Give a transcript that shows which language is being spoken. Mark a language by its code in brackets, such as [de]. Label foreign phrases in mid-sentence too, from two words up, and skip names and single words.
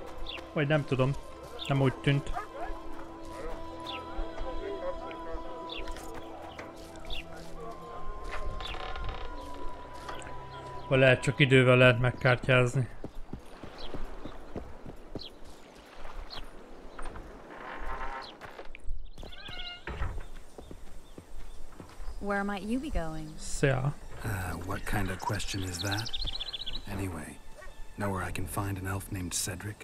[hu] Vagy nem tudom. Nem úgy tűnt. Vagy lehet csak idővel lehet megkártyázni. [en] Where might you be going? Yeah. What kind of question is that? Anyway, know where I can find an elf named Cedric?